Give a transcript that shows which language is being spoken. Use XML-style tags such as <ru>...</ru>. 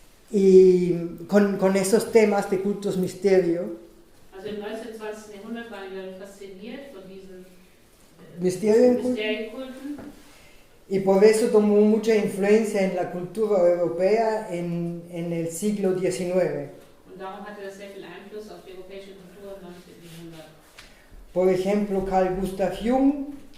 <es>Y con esos temas de cultos misterio.</es> <de>Also im 19. und 20. Jahrhundert waren wir fasziniert von diesen Mysterienkulten. Mysterienkulten.</de> <es>Y por eso tomó mucha influencia en la cultura europea en el siglo XIX.</es> <de>Und darum hatte das sehr viel Einfluss auf die europäische Kultur im 19. Jahrhundert.</de> <es>Por ejemplo, Carl Gustav Jung</es>